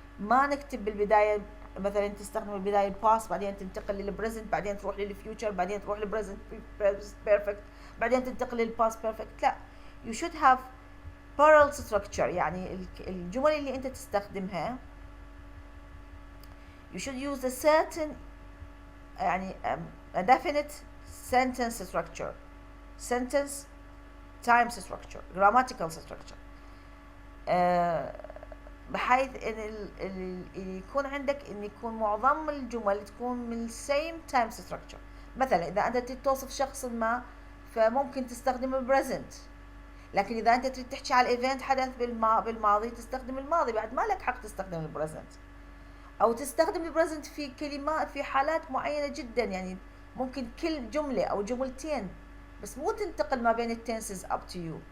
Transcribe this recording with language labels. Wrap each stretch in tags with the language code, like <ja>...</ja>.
<ar>ما نكتب بالبداية مثلا تستخدم البداية الباست بعدين تنتقل للبريزنت بعدين تروح للفيوتشر بعدين تروح للبريزنت بيرفكت بعدين تنتقل للباست بيرفكت.</ar> <en>لا, you should have parallel structure. يعني الجمل اللي انت تستخدمها you should use a certain يعني a definite sentence structure, sentence times structure, grammatical structure,</en> <ar>بحيث ان يكون عندك ان يكون</ar> <en>معظم الجمل تكون من same time structure.</en> <ar>مثلا اذا انت تريد توصف شخص ما فممكن تستخدم البريزنت, لكن اذا انت تريد تحكي على الايفنت حدث بالماضي تستخدم الماضي, بعد ما لك حق تستخدم البريزنت, او تستخدم البريزنت في كلمات في حالات معينه جدا. يعني ممكن كل جمله او جملتين بس مو تنتقل ما بين التنسز up to you.</ar>